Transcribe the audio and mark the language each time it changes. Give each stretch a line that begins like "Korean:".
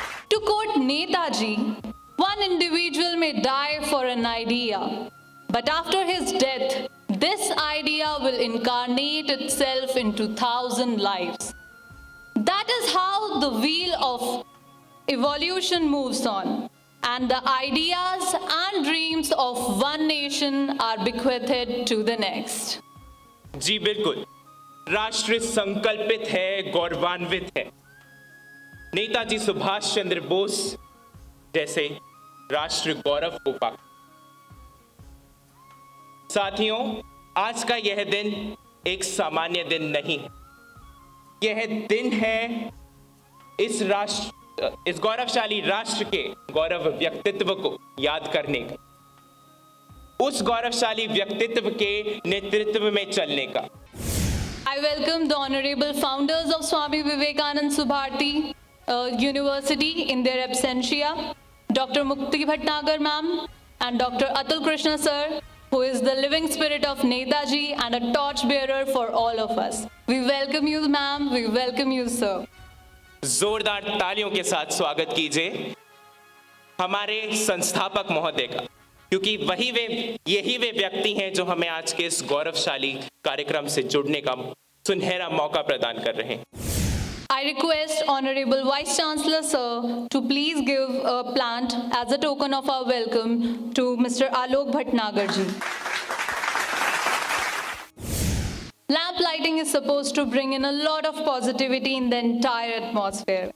English: To quote Netaji, one individual may die for an idea, but after his death, this idea will incarnate itself into 1,000 lives. That is how the wheel of evolution moves on, and the ideas and dreams of one nation are bequeathed to the next.
Hindi: जी बिल्कुल, राष्ट्र संकल्पित है, गौरवान्वित है। नेताजी सुभाष चंद्र बोस जैसे राष्ट्र गौरव को पा। साथियों, आज का यह दिन एक सामान्य दिन नहीं है। यह दिन है इस गौरवशाली राष्ट्र के गौरव व्यक्तित्व को याद करने का, उस गौरवशाली व्यक्तित्व के नेतृत्व में चलने का।
English: I welcome the honorable founders of Swami Vivekanand Subharti University in their absentia, Dr. Mukti Bhatnagar ma'am and Dr. Atul Krishna sir, who is the living spirit of Netaji and a torch bearer for all of us. We welcome you ma'am, we welcome you sir.
Hindi: जोरदार तालियों के साथ स्वागत कीजिए हमारे संस्थापक महोदय का, क्योंकि यही वे व्यक्ति हैं जो हमें आज के इस गौरवशाली कार्यक्रम से जुड़ने का सुनहरा मौका प्रदान कर रहे हैं।
English: I request Honorable Vice Chancellor Sir to please give a plant as a token of our welcome to Mr. Alok Bhatnagar ji. Lamp lighting is supposed to bring in a lot of positivity in the entire atmosphere.